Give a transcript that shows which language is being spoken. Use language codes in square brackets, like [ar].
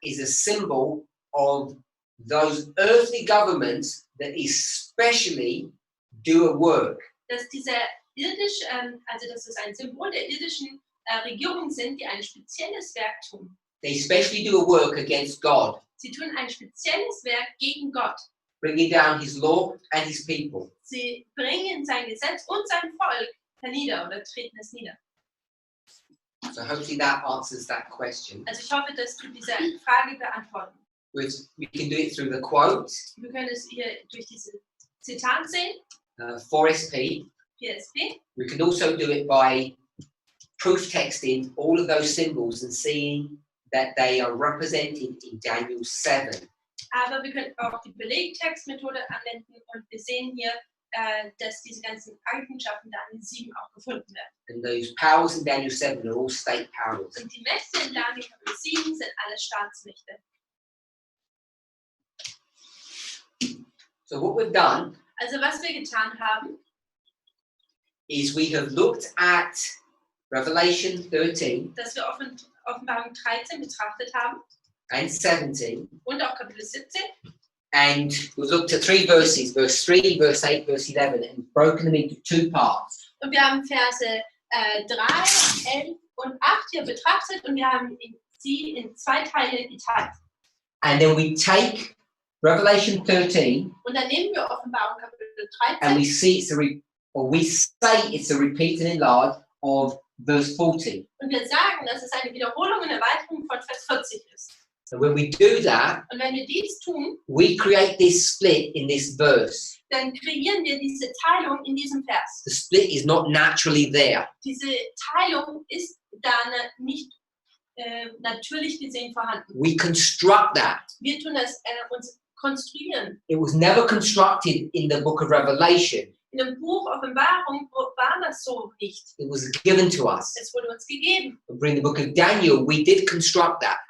[en] is a symbol of those earthly governments that especially do a work. [de] dass dieser also dass es ein Symbol der irdischen Regierungen sind, die ein spezielles Werk tun. [en] They especially do a work against God, [de] Sie tun ein spezielles Werk gegen Gott. [en] bringing down his law and his people. [de] Sie bringen sein Gesetz und sein Volk hernieder oder treten es nieder. [en] So hopefully that answers that question. [de] Also ich hoffe, dass du diese Frage beantworten. [en] We can do it through the quote, [de] Wir können es hier durch diese Zitat sehen, [en] 4SP. [de] PSP. [en] We can also do it by proof texting all of those symbols and seeing that they are represented in Daniel 7. [de] Aber wir können auch die Belegtextmethode anwenden und wir sehen hier, dass diese ganzen Eigenschaften da in 7 auch gefunden werden. [en] And those powers in Daniel 7 are all state powers. [de] Und die Mächte in Daniel Kapitel 7 sind alle Staatsmächte. [en] So what we've done [de] Also was wir getan haben, [en] is we have looked at Revelation 13 [de] dass wir Offenbarung 13 betrachtet haben [en] and 17, [de] und auch Kapitel 17. [en] and we've looked at 3 verses, verse 3, verse 8, verse 11, and broken them into 2 parts. [de] Und wir haben Verse 3, 11 und 8 hier betrachtet und wir haben sie in 2 Teile geteilt. [en] And then we take Revelation 13 [de] Und dann nehmen wir Offenbarung Kapitel [en] and [de] 13 [en] we see we say it's a repeat and enlarge of verse 40. [de] und wir sagen, dass es eine Wiederholung und Erweiterung von Vers 40 ist. [en] And when we do that, [de] Und wenn wir dies tun, [en] we create this split in this verse. [de] dann kreieren wir diese Teilung in diesem Vers. [en] The split is not naturally there. [de] Diese Teilung ist da nicht natürlich gesehen vorhanden. [en] We construct that. [de] Wir tun das uns konstruieren. [en] It was never constructed in the book of Revelation. [de] In dem Buch Offenbarung war das so nicht. [en] It was given to us. [de] Es wurde uns gegeben. [en] But in the book of Daniel, we did construct that.